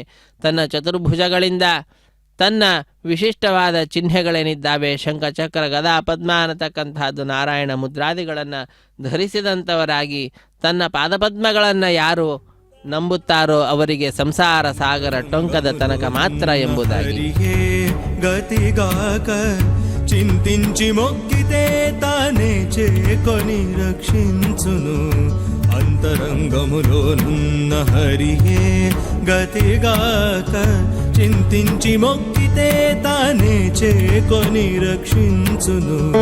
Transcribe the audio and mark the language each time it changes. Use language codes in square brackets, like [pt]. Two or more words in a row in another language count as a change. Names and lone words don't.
[kn] ತನ್ನ ಚತುರ್ಭುಜಗಳಿಂದ ತನ್ನ ವಿಶಿಷ್ಟವಾದ ಚಿಹ್ನೆಗಳೇನಿದ್ದಾವೆ ಶಂಖಚಕ್ರ ಗದಾ ಪದ್ಮ ಅನ್ನತಕ್ಕಂತಹದ್ದು ನಾರಾಯಣ ಮುದ್ರಾದಿಗಳನ್ನು ಧರಿಸಿದಂಥವರಾಗಿ ತನ್ನ ಪಾದಪದ್ಮಗಳನ್ನು ಯಾರು ನಂಬುತ್ತಾರೋ ಅವರಿಗೆ ಸಂಸಾರ ಸಾಗರ ಟೊಂಕದ ತನಕ ಮಾತ್ರ ಎಂಬುದಾಗಿ. [te] గతిగాక చింతించి మొక్కితే తానే చేకొని రక్షించును అంతరంగములోనున్న హరియే గతిగాక చింతించి మొక్కితే తానే చేకొని రక్షించును.